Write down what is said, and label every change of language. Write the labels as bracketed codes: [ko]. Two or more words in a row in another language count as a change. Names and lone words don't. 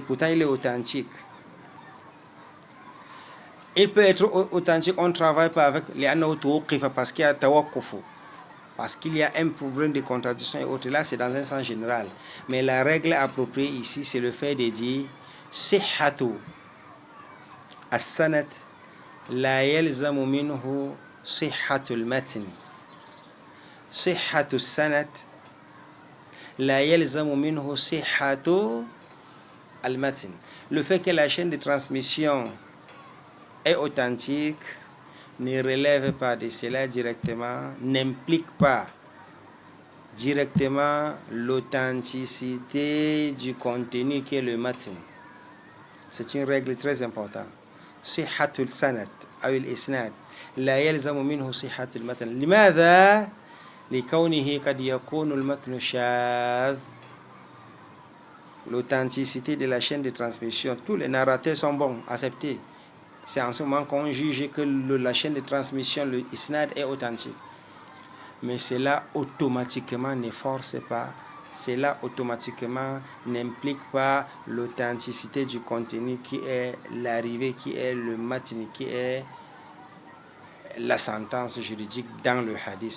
[fr] Pourtant, il est authentique. Il peut être authentique, on ne travaille pas avec les anawtuqifa parce qu'il y a tawakkufu. Parce qu'il y a un problème de contradiction et autres. Là, c'est dans un sens général. Mais la règle appropriée ici, c'est le fait de dire [ar] صحة السند لا يلزم منه صحة المتن. صحة السند لا يلزم منه صحة المتن. [fr] Le fait que la chaîne de transmission est authentique ne relève pas de cela directement, n'implique pas directement l'authenticité du contenu qui est le matn. C'est une règle très importante. [ar] صحة السند [fr] ou l'isnad [ar] لا يلزم منه صحة المتن. لماذا؟ لكونه قد يكون المتن شاذ. [fr] L'authenticité de la chaîne de transmission, tous les narrateurs sont bons, acceptés. C'est en ce moment qu'on juge que la chaîne de transmission, le isnad, est authentique. Mais cela automatiquement ne force pas, cela automatiquement n'implique pas l'authenticité du contenu qui est l'arrivée, qui est le matn, qui est la sentence juridique dans le hadith.